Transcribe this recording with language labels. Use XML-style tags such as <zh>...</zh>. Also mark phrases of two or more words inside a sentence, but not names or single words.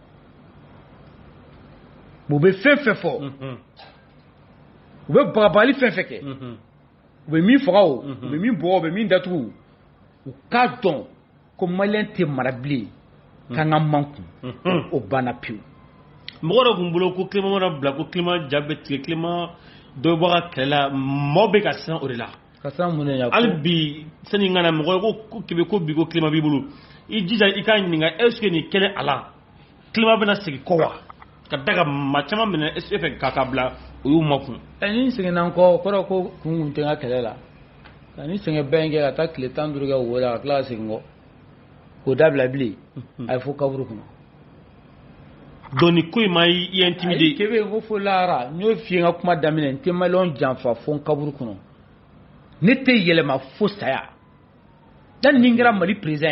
<bm>u bɛ fɛn fɛn fɔ u bɛ bagabali fɛn fɛn kɛ u bɛ min faga o u bɛ min bugɔ u bɛ min datugu u k'a dɔn ko Maliyɛn tɛ mara bilen k'an ka man kun o banna pewu mɔgɔ dɔ tun bolo ko Clément mana bila ko Clément ja bɛ tigɛ Clément dɔ bɔ ka kɛlɛ la maaw bɛ ka siran o de la ka siran mun de la hali bi sani n ka na mɔgɔ ye ko Kebe ko bi ko Clément b'i bolo i jija i k'a ɲininka</bm> <fr>est ce que</fr> <bm>nin kɛlen a la Clément bɛna segin kɔ wa ka da ka maa caman minɛ</bm> <fr>est ce que</fr> <bm>fɛ k'a bila o y'u makun ni seginna n kɔ kɔrɔ ko kun tɛ n ka kɛlɛ la ka ni sɛgɛn bɛɛ kɛ ka taa tile 15 kɛ wo la ka tila ka segin kɔ k'o dabila bilen a ye fo kaburu kɔnɔ donc nin ko in ma i intimidé Kebe ko fo lahara n y'o f'i ye n ka kuma daminɛ n tɛ Maliyɛnw janfa fo n kaburu kɔnɔ ne tɛ yɛlɛma fo saya dan ni n kɛra Mali président</bm>